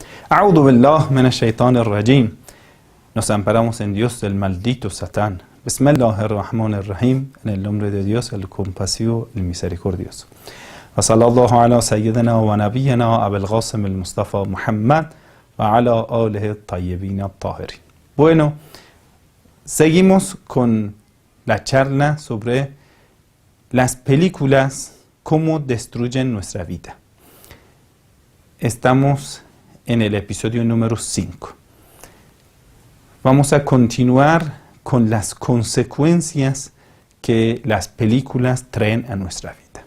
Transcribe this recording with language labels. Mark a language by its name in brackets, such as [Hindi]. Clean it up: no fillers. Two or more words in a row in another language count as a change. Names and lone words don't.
[Arabic] أعوذ بالله من الشيطان الرجيم. [Spanish] Nos amparamos en Dios del maldito Satán. [Arabic] بسم الله الرحمن الرحيم. [Spanish] En el nombre de Dios, el compasivo, el misericordioso. [Arabic] وصلى الله على سيدنا ونبينا أبي القاسم المصطفى محمد وعلى آله الطيبين الطاهرين. [Spanish] Bueno, seguimos con la charla sobre las películas, cómo destruyen nuestra vida. Estamos en el episodio número 5. Vamos a continuar con las consecuencias que las películas traen a nuestra vida.